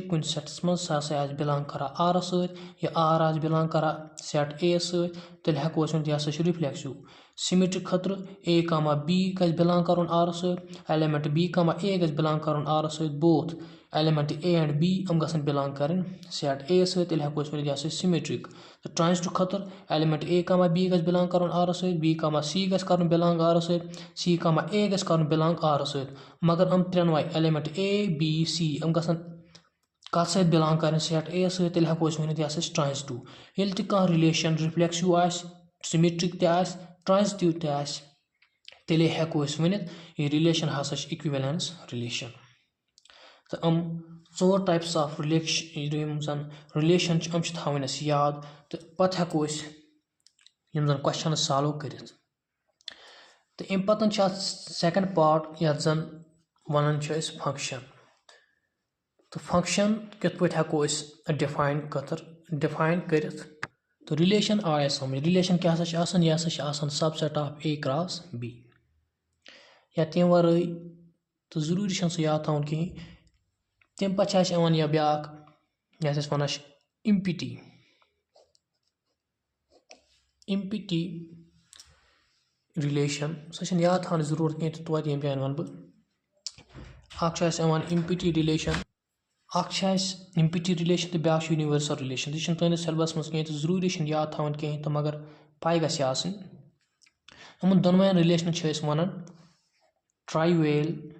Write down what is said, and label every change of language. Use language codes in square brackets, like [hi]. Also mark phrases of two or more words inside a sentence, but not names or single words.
[ks] کُنہِ سیٹس منٛز سُہ ہسا آسہِ belong کران R سۭتۍ یا R آسہِ belong کران [en] set A [ks] سۭتۍ تیٚلہِ ہٮ۪کو أسۍ ؤنِتھ یہِ ہسا چھِ [en] reflexive symmetric [ks] خٲطرٕ A, B گژھِ belong کرُن R سۭتۍ element B, A گژھِ belong کرُن R سۭتۍ [en] both element A and B [ks] یِم گژھن belong کرٕنۍ set A سۭتۍ تیٚلہِ ہٮ۪کو أسۍ ؤنِتھ یہِ ہسا چھِ سِمِٹرِک تہٕ ٹرانزِٹِو خٲطرٕ element A, B گژھِ belong کرُن R سۭتۍ B, C گژھِ کرُن belong R سۭتۍ C, A گژھِ کرُن belong R سۭتۍ مگر یِم ترٛٮ۪نوَے element A, B, C یِم گژھن کَتھ سۭتۍ belong کرٕنۍ set A سۭتۍ تیٚلہِ ہٮ۪کو أسۍ ؤنِتھ یہِ ہسا چھِ ٹرانزِٹِو ییٚلہِ تہِ کانٛہہ رِلیشن رِفلیکسِو آسہِ سِمِٹرِک تہِ آسہِ ٹرانزِٹِو تہِ آسہِ تیٚلے ہٮ۪کو أسۍ ؤنِتھ یہِ رِلیشن ہسا چھِ [en] equivalence relation [ks] تہٕ یِم ژور [en] types of [ks] یِم زن رِلیشن چھِ یِم چھِ تھاوٕنۍ اَسہِ یاد تہٕ پتہٕ ہٮ۪کو أسۍ یِم زن [en] questions solve [ks] کٔرِتھ تہٕ اَمہِ پتہٕ چھِ اَتھ [en] second part [ks] یتھ زن ونان چھِ أسۍ فنکشن تہٕ فنکشن کِتھ پٲٹھۍ ہٮ۪کو أسۍ ڈِفاین کٔرِتھ تہٕ رِلیشن آے اَسہِ سمجھ رِلیشن کیٛاہ ہسا چھِ آسان یہِ ہسا چھِ آسان [en] sub set of A cross B [ks] یا تمہِ ورٲے تہٕ ضروٗری چھُنہٕ سُہ یاد تھاوُن کِہیٖنۍ تمہِ پتہٕ چھِ اَسہِ یِوان یا بیٛاکھ یَتھ أسۍ وَنان چھِ [en] empty relation [ks] سۄ چھَنہٕ یاد تھاونٕچ ضروٗرت کینٛہہ تہٕ توتہِ ییٚمہِ جایہِ وَنہٕ بہٕ اکھ چھُ اَسہِ یِوان [en] empty relation [ks] اکھ چھِ اَسہِ [en] empty relation [ks] تہٕ بیٛاکھ چھُ [en] universal relation [ks] یہِ چھُنہٕ تُہنٛدِس سیلبس منٛز کینٛہہ تہٕ ضروٗری چھُنہٕ یاد تھاوُن کِہیٖنۍ تہٕ مگر پاے گژھِ آسٕنۍ یِمن دۄنوَین رِلیشنن چھِ أسۍ وَنان ٹرٛایویل